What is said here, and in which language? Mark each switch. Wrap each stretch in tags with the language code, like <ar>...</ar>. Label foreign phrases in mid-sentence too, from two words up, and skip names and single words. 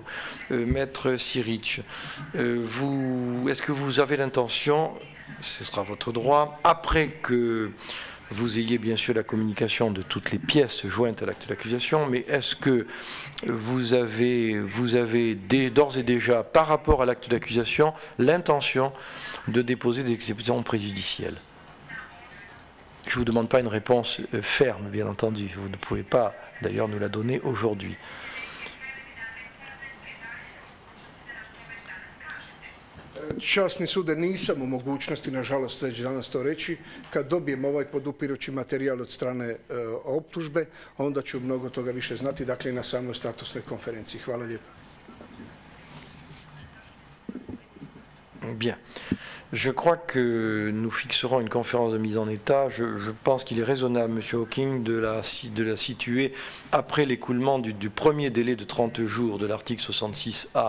<fr>Maître Sirich, est-ce que vous avez l'intention, ce sera votre droit, après que vous ayez bien sûr la communication de toutes les pièces jointes à l'acte d'accusation, mais est-ce que vous avez d'ores et déjà, par rapport à l'acte d'accusation, l'intention de déposer des exceptions préjudicielles? Je ne vous demande pas une réponse ferme, bien entendu. Vous ne pouvez pas, d'ailleurs, nous la donner aujourd'hui.</fr> <hr>Časni sude, nisam u mogućnosti, nažalost, već danas to reći. Kad dobijem ovaj podupirući materijal od strane optužbe, onda ću mnogo toga više znati, dakle i na samoj statusnoj konferenciji. Hvala lijepo.</hr> <fr>Bien. Je crois que nous fixerons une conférence de mise en état. Je pense qu'il est raisonnable, M. Hawking, de la situer après l'écoulement du premier délai de 30 jours de l'article 66A.</fr>